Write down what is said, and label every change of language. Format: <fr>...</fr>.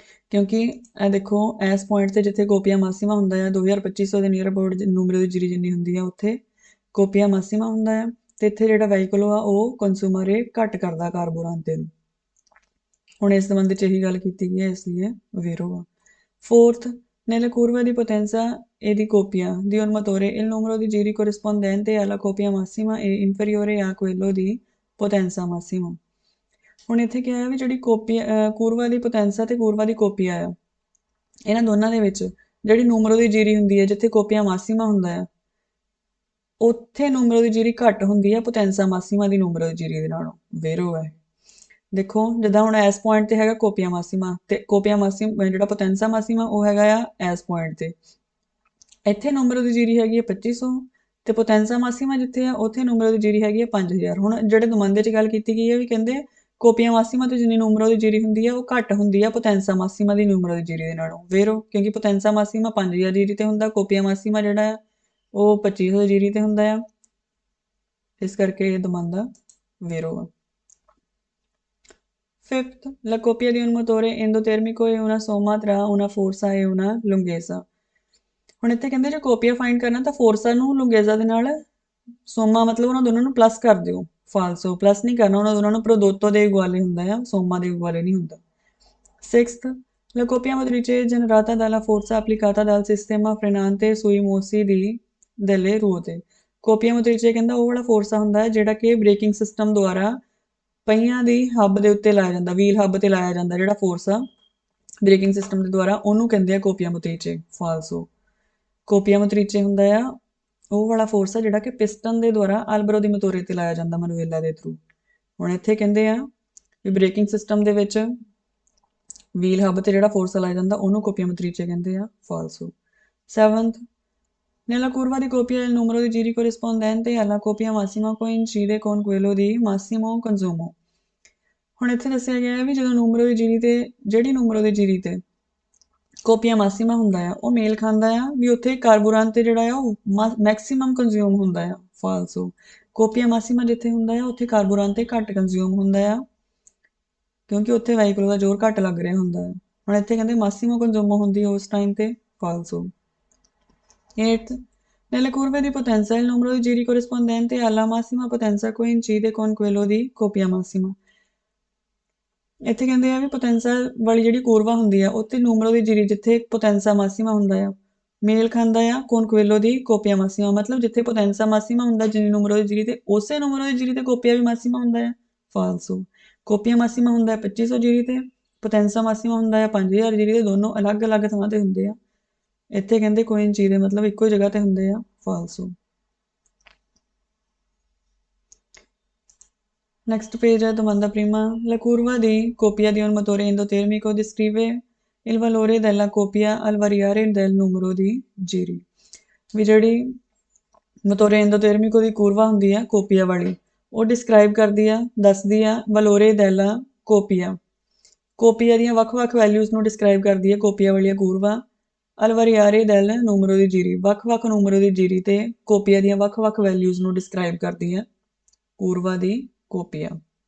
<pa>ਕਿਉਂਕਿ ਇਹ ਦੇਖੋ ਇਸ ਪੁਆਇੰਟ ਤੇ ਜਿੱਥੇ ਕੋਪੀਆ ਮਾਸੀਮਾ ਹੁੰਦਾ ਆ 2250 ਦੇ ਨੀਅਰ ਅਬਾਊਟ ਨੂਮero ਦੀ ਜੀਰੀ ਜਿੰਨੀ ਹੁੰਦੀ ਆ ਉੱਥੇ ਕੋਪੀਆ ਮਾਸੀਮਾ ਹੁੰਦਾ ਆ ਤੇ ਇੱਥੇ ਜਿਹੜਾ ਵਹੀਕਲ ਆ ਉਹ ਕੰਜ਼ੂਮਾਰੇ ਘੱਟ ਕਰਦਾ ਕਾਰਬੋਰਾਂਤੇ ਨੂੰ। ਹੁਣ ਇਸ ਸੰਬੰਧ ਵਿੱਚ ਇਹੀ ਗੱਲ ਕੀਤੀ ਗਈ ਹੈ, ਇਸ ਲਈ ਓਵੇਰੋ ਆ।</pa> <it>Fourth, nelle curve di potenza e di coppia di un motore il numero di giri corrispondente alla coppia massima è inferiore a quello di potenza massima।</it> <pa>ਹੁਣ ਇੱਥੇ ਕਿਹਾ ਹੈ ਵੀ ਜਿਹੜੀ ਕੂਰਵਾ ਦੀ ਪੋਟੈਂਸਾ ਤੇ ਕੂਰਵਾ ਦੀ ਕੋਪੀਆ ਆ, ਇਹਨਾਂ ਦੋਨਾਂ ਦੇ ਵਿੱਚ ਜਿਹੜੀ ਨੂਮero ਦੀ ਜੀਰੀ ਹੁੰਦੀ ਹੈ ਜਿੱਥੇ ਕੋਪੀਆ ਮਾਸੀਮਾ ਹੁੰਦਾ ਆ ਉੱਥੇ ਨੂਮero ਦੀ ਜੀਰੀ ਘੱਟ ਹੁੰਦੀ ਹੈ ਪੋਟੈਂਸਾ ਮਾਸੀਮਾ ਦੀ ਨੂਮero ਦੀ ਜੀਰੀ ਦੇ ਨਾਲੋਂ ਵੇਰੋ ਹੈ। ਦੇਖੋ ਜਿੱਦਾਂ ਹੁਣ ਇਸ ਪੁਆਇੰਟ ਤੇ ਹੈਗਾ ਕੋਪੀਆ ਮਾਸੀਮਾ ਤੇ ਕੋਪੀਆ ਮਾਸੀਮਾ ਜਿਹੜਾ ਪੋਟੈਂਸਾ ਮਾਸੀਮਾ ਉਹ ਹੈਗਾ ਆ ਇਸ ਪੁਆਇੰਟ ਤੇ, ਇੱਥੇ ਨੂਮero ਦੀ ਜੀਰੀ ਹੈਗੀ ਹੈ 2500 ਤੇ ਪੋਟੈਂਸਾ ਮਾਸੀਮਾ ਜਿੱਥੇ ਆ ਉੱਥੇ ਨੂਮero ਦੀ ਜੀਰੀ ਹੈਗੀ ਹੈ 5000। ਹੁਣ ਜਿਹੜੇ ਦਮੰਦੇ 'ਚ ਗੱਲ ਕੀਤੀ ਗਈ ਹੈ ਵੀ ਕਹਿੰਦੇ ਕੋਪੀਆ ਮਾਸੀਮਾ ਤੇ ਜਿੰਨੀ ਨੂਮero ਦੀ ਜੀਰੀ ਹੁੰਦੀ ਆ ਉਹ ਘੱਟ ਹੁੰਦੀ ਆ ਪੋਟੈਂਸਾ ਮਾਸੀਮਾ ਦੀ ਨੂਮero ਦੀ ਜੀਰੀ ਦੇ ਨਾਲੋਂ ਵੇਰੋ, ਕਿਉਂਕਿ ਪੋਟੈਂਸਾ ਮਾਸੀਮਾ 5000 ਜੀਰੀ ਤੇ ਹੁੰਦਾ, ਕੋਪੀਆ ਮਾਸੀਮਾ ਜਿਹੜਾ ਆ ਉਹ 2500 ਜੀਰੀ ਤੇ ਹੁੰਦਾ ਆ, ਇਸ ਕਰਕੇ ਇਹ ਦਮੰਦਾ ਵੇਰੋ ਆ।</pa> <it>Fifth, la coppia di un motore endotermico è una somma tra una forza e una lunghezza।</it> <pa>ਹੁਣ ਇੱਥੇ ਕਹਿੰਦੇ ਜੇ ਕੋਪੀਆ ਫਾਈਂਡ ਕਰਨਾ ਤਾਂ ਫੋਰਸਾ ਨੂੰ ਲੁੰਗੇਜ਼ਾ ਦੇ ਨਾਲ ਸੋਮਾ ਮਤਲਬ ਉਹਨਾਂ ਦੋਨਾਂ ਨੂੰ ਪਲੱਸ ਕਰ ਦਿਓ, ਫਾਲਸੋ ਪਲੱਸ ਨਹੀਂ ਕਰਨਾ, ਉਹਨਾਂ ਦੋਨਾਂ ਨੂੰ ਪ੍ਰੋਦੋਤੋ ਦੇ ਇਗੁਆਲੇ ਹੁੰਦਾ ਆ, ਸੋਮਾ ਦੇ ਇਗੁਆਲੇ ਨਹੀਂ ਹੁੰਦਾ।</pa> <it>Sixth, la coppia motrice generata dalla forza applicata dal sistema frenante sui mossi delle ruote।</it> <pa>ਕੋਪੀਆ ਮੋਤਰੀਚੇ ਕਹਿੰਦਾ ਉਹ ਵਾਲਾ ਫੋਰਸਾ ਹੁੰਦਾ ਹੈ ਜਿਹੜਾ ਕਿ ਬ੍ਰੇਕਿੰਗ ਸਿਸਟਮ ਦੁਆਰਾ ਪਹੀਆਂ ਦੀ ਹੱਬ ਦੇ ਉੱਤੇ ਲਾਇਆ ਜਾਂਦਾ, ਵੀਲ ਹੱਬ ਤੇ ਲਾਇਆ ਜਾਂਦਾ ਜਿਹੜਾ ਫੋਰਸ ਆ ਬ੍ਰੇਕਿੰਗ ਸਿਸਟਮ ਦੇ ਦੁਆਰਾ, ਉਹਨੂੰ ਕਹਿੰਦੇ ਆ ਕੋਪੀਆ ਮੋਤਰੀਚੇ ਫਾਲਸੋ। ਕੋਪੀਆ ਮੋਤਰੀਚੇ ਹੁੰਦਾ ਆ ਉਹ ਵਾਲਾ ਫੋਰਸ ਆ ਜਿਹੜਾ ਕਿ ਪਿਸਟਨ ਦੇ ਦੁਆਰਾ ਆਲਬਰੋ ਦੀ ਮਤੋਰੇ ਤੇ ਲਾਇਆ ਜਾਂਦਾ ਮਨਵੇਲਾ ਦੇ ਥਰੂ। ਹੁਣ ਇੱਥੇ ਕਹਿੰਦੇ ਆ ਵੀ ਬ੍ਰੇਕਿੰਗ ਸਿਸਟਮ ਦੇ ਵਿੱਚ ਵੀਲ ਹੱਬ ਤੇ ਜਿਹੜਾ ਫੋਰਸ ਲਾਇਆ ਜਾਂਦਾ ਉਹਨੂੰ ਕੋਪੀਆ ਮੋਤਰੀਚੇ ਕਹਿੰਦੇ ਆ ਫਾਲਸੋ।</pa> <it>7th, nella curva di coppia il numero di giri corrispondente alla coppia massima coincide con quello di massimo consumo।</it> <pa>ਹੁਣ ਇੱਥੇ ਦੱਸਿਆ ਗਿਆ ਹੈ ਵੀ ਜਦੋਂ ਨੂਮero ਦੀ ਜੀਰੀ ਤੇ ਜਿਹੜੀ ਨੂਮero ਦੀ ਜੀਰੀ ਤੇ ਕੋਪੀਆ ਮਾਸੀਮਾ ਹੁੰਦਾ ਆ ਉਹ ਮੇਲ ਖਾਂਦਾ ਆ ਵੀ ਉੱਥੇ ਕਾਰਬੋਰਾਨ ਤੇ ਜਿਹੜਾ ਆ ਉਹ ਮੈਕਸਿਮਮ ਕੰਜ਼ਿਊਮ ਹੁੰਦਾ ਆ ਫਾਲਸੋ। ਕੋਪੀਆ ਮਾਸੀਮਾ ਜਿੱਥੇ ਹੁੰਦਾ ਆ ਉੱਥੇ ਕਾਰਬੋਰਾਨ ਤੇ ਘੱਟ ਕੰਜ਼ਿਊਮ ਹੁੰਦਾ ਆ ਕਿਉਂਕਿ ਉੱਥੇ ਵਹੀਕਲ ਦਾ ਜ਼ੋਰ ਘੱਟ ਲੱਗ ਰਿਹਾ ਹੁੰਦਾ ਹੈ। ਹੁਣ ਇੱਥੇ ਕਹਿੰਦੇ ਮਾਸੀਮੋ ਕੰਜ਼ੂਮੋ ਹੁੰਦੀ ਹੈ ਉਸ ਟਾਈਮ ਤੇ ਫਾਲਸੋ।</pa> <it>8th, nelle curve di potenza il numero di giri corrispondente alla massima potenza coincide con quello di coppia massima।</it> <pa>ਇੱਥੇ ਕਹਿੰਦੇ ਆ ਵੀ ਪੋਟੈਂਸਾ ਵਾਲੀ ਜਿਹੜੀ ਕੂਰਵਾ ਹੁੰਦੀ ਆ ਉੱਥੇ ਨੂਮਰੋ ਦੀ ਜੀਰੀ ਜਿੱਥੇ ਪੋਟੈਂਸਾ ਮਾਸੀਮਾ ਹੁੰਦਾ ਆ ਮੇਲ ਖਾਂਦਾ ਆ ਕੋਨਕੁਇਲੋ ਦੀ ਕੋਪੀਆ ਮਾਸੀਮਾ ਮਤਲਬ ਜਿੱਥੇ ਪੋਟੈਂਸਾ ਮਾਸੀਮਾ ਹੁੰਦਾ ਜਿੰਨੀ ਨੂਮਰੋ ਦੀ ਜੀਰੀ ਤੇ ਉਸੇ ਨੂਮਰੋ ਦੀ ਜੀਰੀ ਤੇ ਕੋਪੀਆ ਵੀ ਮਾਸੀਮਾ ਹੁੰਦਾ ਆ ਫਾਲਸੋ ਕੋਪੀਆ ਮਾਸੀਮਾ ਹੁੰਦਾ ਹੈ 2500 ਜੀਰੀ ਤੇ ਪੋਟੈਂਸਾ ਮਾਸੀਮਾ ਹੁੰਦਾ ਆ 5000 ਜੀਰੀ ਤੇ ਦੋਨੋਂ ਅਲੱਗ-ਅਲੱਗ ਥਾਂ ਤੇ ਹੁੰਦੇ ਆ ਇੱਥੇ ਕਹਿੰਦੇ ਕੋਈ ਚੀਜ਼ ਦੇ ਮਤਲਬ ਇੱਕੋ ਜਗ੍ਹਾ ਤੇ ਹੁੰਦੇ ਆ ਫਾਲਸੋ</pa> <it>Next page è domanda prima. La curva di coppia di un motore endotermico descrive il valore della coppia al variare del numero di giri.</it> <pa>ਵੀ ਜਿਹੜੀ ਮੋਟੋਰੇ ਐਂਡੋਥਰਮਿਕੋ ਦੀ ਕੂਰਵਾ ਹੁੰਦੀ ਆ ਕੋਪੀਆ ਵਾਲੀ ਉਹ ਡਿਸਕ੍ਰਾਈਬ ਕਰਦੀ ਆ ਦੱਸਦੀ ਆ ਵਲੋਰੇ ਦੈਲਾ ਕੋਪੀਆ ਕੋਪੀਆ ਦੀਆਂ ਵੱਖ-ਵੱਖ ਵੈਲਿਊਜ਼ ਨੂੰ ਡਿਸਕ੍ਰਾਈਬ ਕਰਦੀ ਹੈ ਕੋਪੀਆ ਵਾਲੀ ਕੂਰਵਾ ਅਲਵਰੀਆਰੇ ਦੈਲ ਨੂਮਰੋ ਦੀ ਜੀਰੀ ਵੱਖ-ਵੱਖ ਨੂਮਰੋ ਦੀ ਜੀਰੀ ਤੇ ਕੋਪੀਆ ਦੀਆਂ ਵੱਖ-ਵੱਖ ਵੈਲਿਊਜ਼ ਨੂੰ ਡਿਸਕ੍ਰਾਈਬ ਕਰਦੀ ਹੈ ਕੂਰਵਾ ਦੀ ਕੋਪੀਆ</pa>